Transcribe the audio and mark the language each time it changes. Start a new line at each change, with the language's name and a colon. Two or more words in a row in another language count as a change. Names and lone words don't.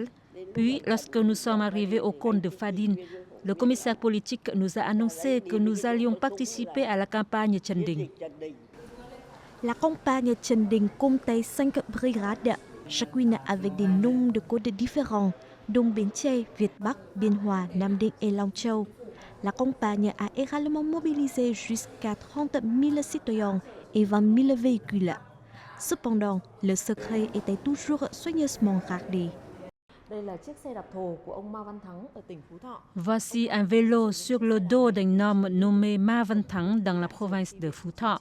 French: Puis, lorsque nous sommes arrivés au cône de Pha Đin, le commissaire politique nous a annoncé que nous allions participer à la campagne Trần Đình. La campagne Trần Đình comptait 5 brigades, chacune avec des noms de codes différents, dont Bến Tre, Việt Bắc, Biên Hòa, Nam Định et Long Châu. La campagne a également mobilisé jusqu'à 30 000 citoyens et 20 000 véhicules. Cependant, le secret était toujours soigneusement gardé. Voici un vélo sur le dos d'un homme nommé Ma Văn Thắng dans la province de Phú Thọ.